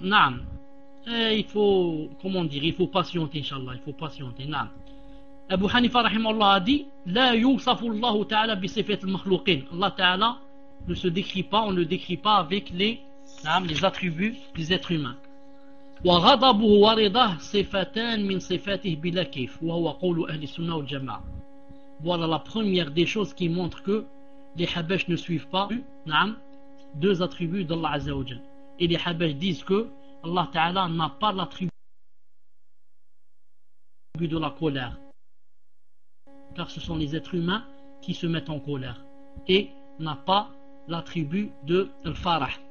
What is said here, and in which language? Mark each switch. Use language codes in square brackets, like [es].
[fr] Naam. Il faut. Comment dire? Il faut patienter, Inch'Allah. Il faut patienter. Naam. [ar] Abu Hanifa rahimallah [fr] a dit [ar] La yusafu Allah ta'ala bi sifat al-makhluqin. [fr] Allah ta'ala ne se décrit pas, on ne le décrit pas avec les. Les attributs des êtres humains. [ar] وغضبه ورضاه صفتان من صفاته بلا كيف وهو قول أهل السنة والجماعة. [fr] Voilà la première des choses qui montre que les Habash ne suivent pas deux attributs d'Allah Azza wa Jal. Et les Habash disent que Allah Ta'ala n'a pas l'attribut de la colère. Car ce sont les êtres humains qui se mettent en colère. Et n'a pas l'attribut de Al-Farah.